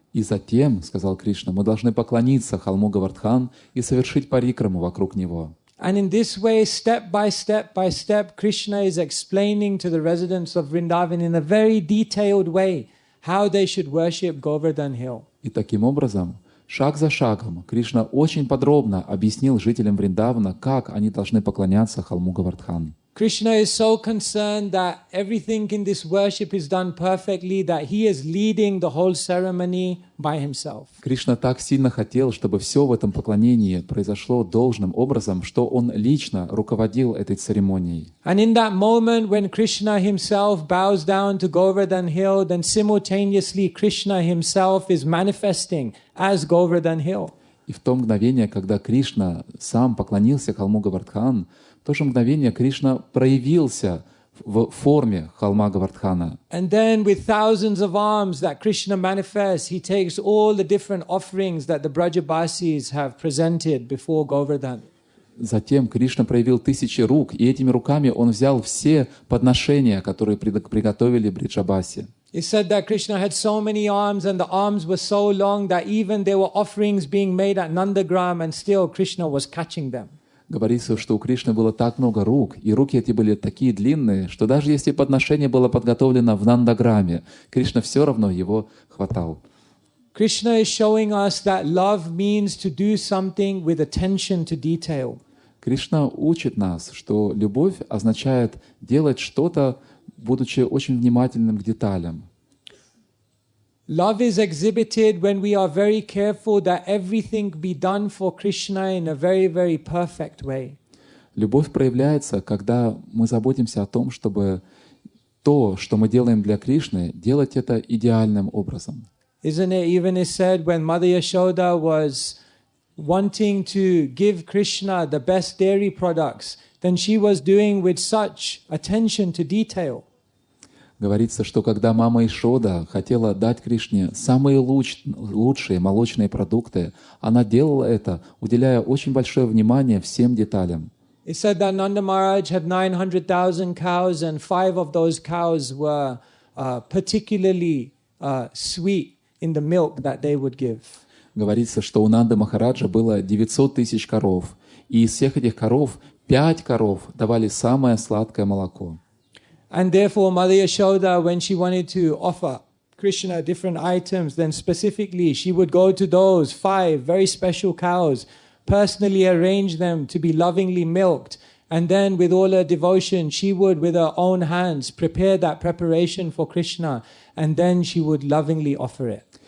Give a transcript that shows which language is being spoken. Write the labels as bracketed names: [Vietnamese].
[Russian] И затем, сказал Кришна, мы должны поклониться холму Говардхан и совершить парикраму вокруг него. [English] And in this way, step by step, Krishna is explaining to the residents of Vrindavan in a very detailed way how they should worship Говардхан-лилы. [Russian] И таким образом, шаг за шагом, Кришна очень подробно объяснил жителям Вриндавана, как они должны поклоняться холму Говардхан. [English] Krishna is so concerned that everything in this worship is done perfectly, that he is leading the whole ceremony by himself. [Russian] Кришна так сильно хотел, чтобы все в этом поклонении произошло должным образом, что он лично руководил этой церемонией. [English] And in that moment when Krishna himself bows down to Говардхан-лилы, then simultaneously Krishna himself is manifesting as Говардхан-лилы. [Russian] И в то мгновение, когда Кришна сам поклонился холму Говардхан, в то же мгновение Кришна проявился в форме холма Говардхана. [English] And then with thousands of arms that Krishna manifests, he takes all the different offerings that the Brajabasis have presented before Govardhan. [Russian] Затем Кришна проявил 1000 рук, и этими руками он взял все подношения, которые приготовили Бриджабаси. [English] It said that Krishna had so many arms and the arms were so long that even there were offerings being made at Nandagram and still Krishna was catching them. [Russian] Говорится, что у Кришны было так много рук, и руки эти были такие длинные, что даже если подношение было подготовлено в Нандаграме, Кришна все равно его хватал. [English] Krishna is showing us that love means to do something with attention to detail. [Russian] Кришна учит нас, что любовь означает делать что-то, будучи очень внимательным к деталям. [English] Love is exhibited when we are very careful that everything be done for Krishna in a very, very perfect way. [Russian] Любовь проявляется, когда мы заботимся о том, чтобы то, что мы делаем для Кришны, делать это идеальным образом. [English] Isn't it even is said when Mother Yashoda was wanting to give Krishna the best dairy products, then she was doing with such attention to detail. [Russian] Говорится, что когда мама Ишода хотела дать Кришне самые лучшие молочные продукты, она делала это, уделяя очень большое внимание всем деталям. [English] It said that Nanda Maharaj had 900,000 cows and 5 of those cows were particularly sweet in the milk that they would give. [Russian] Говорится, что у Нанды Махараджа было 900 тысяч коров, и из всех этих коров 5 коров давали самое сладкое молоко. [English] And therefore, Mother Yashoda, when she wanted to offer Krishna different items, then specifically she would go to those 5 very special cows, personally arrange them to be lovingly milked, and then with all her devotion, she would, with her own hands, prepare that preparation for Krishna, and then she would lovingly offer it.